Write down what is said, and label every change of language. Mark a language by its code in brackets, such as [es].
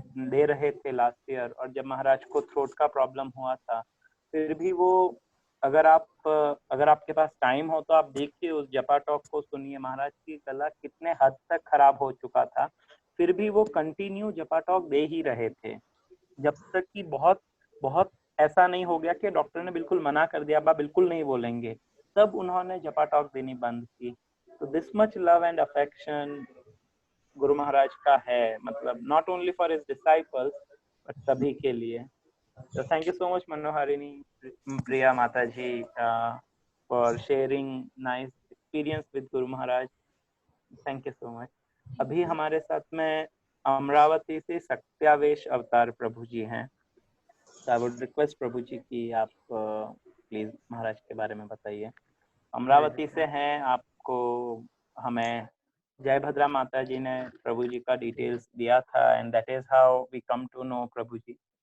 [hi] दे रहे थे last year, और जब महाराज को थ्रोट का प्रॉब्लम हुआ था, फिर भी वो, अगर आपके पास टाइम हो तो आप देखिए उस जपा टॉक को, सुनिए महाराज की गला कितने हद तक खराब हो चुका था, फिर भी वो कंटिन्यू जपा टॉक दे ही रहे थे, जब तक कि बहुत बहुत ऐसा नहीं हो गया कि डॉक्टर ने बिल्कुल मना कर दिया, अब आप बिल्कुल नहीं बोलेंगे, तब उन्होंने जपा टॉक देनी बंद की। तो [en] this much love and affection [hi] Guru Maharaj का है, मतलब [en] not only for his disciples but [hi] सभी के लिए। [en] So thank you so much Manoharini, Priya Mataji, for sharing nice experience with Guru Maharaj. Thank you so much. [hi] अभी हमारे साथ में अमरावती से सत्यावेश अवतार प्रभु जी हैं। [en] So I would request [hi] प्रभु जी कि आप प्लीज महाराज के बारे में बताइए। अमरावती से हैं, आपको हमें जय भद्रा माता जी ने प्रभु जी का डिटेल्स दिया था, [en] and that is how we come to know [hi] Prabhu ji.